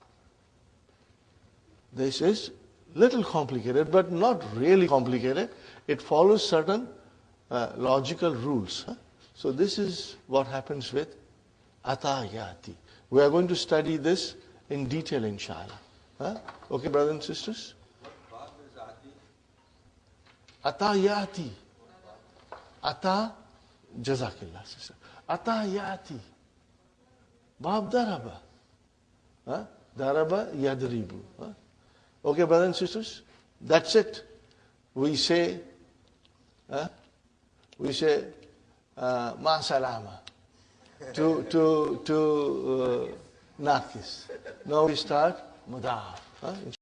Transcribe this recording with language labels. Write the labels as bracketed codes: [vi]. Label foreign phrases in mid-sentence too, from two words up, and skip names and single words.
[en] This is little complicated, but not really complicated. It follows certain logical rules. Huh? So this is what happens with atayati. We are going to study this in detail, inshallah. Huh? Okay, brothers and sisters? Atayati. Ata, jazakillah, sister. Atayati. [ar] Bab daraba. Daraba yadribu. [en] Okay, brothers and sisters? That's it. We say [ar] ma salama [en] to Nakis. Now we start mudaf.